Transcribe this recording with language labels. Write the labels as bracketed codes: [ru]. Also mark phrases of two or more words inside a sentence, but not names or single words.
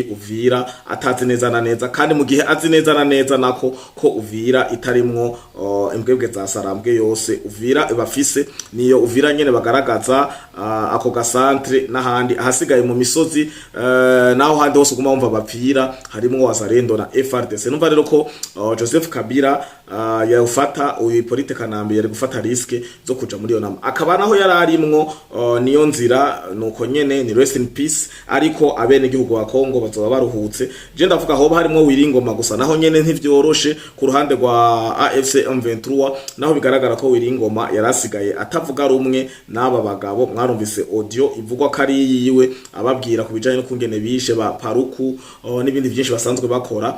[rn] Uvira atazi neza na neza kandi mu gihe azi neza na neza nako ko Uvira itarimwo imbwebwe za Sarambwe yose Uvira ibafise niyo Uvira nyene bagaragaza ako gasantre n'ahandi ahasigaye mu misozi naho handi hose uguma wumva bapfira harimo Wazalendo na FRDC numva rero ko Joseph Kabila yafata uyu Hippolyte Kanambe yari gufata risk zo kuja muri yo nama akaba naho yararimwo niyo nzira nuko nyene ni [en] rest in peace [rn] ariko abene gihugu wa Kongo bazoba baruhutse je ndavuga hoba harimo Wiringoma gusa naho nyene ntivyoroshe ku ruhande rwa AFC M23 naho bigaragara ko Wiringoma yarasigaye atavuga rumwe n'aba bagabo mwarumvise audio ivugwa kari yiwe ababwira kubijanye no kungene bishe ba paruku n'ibindi byinshi basanzwe bakora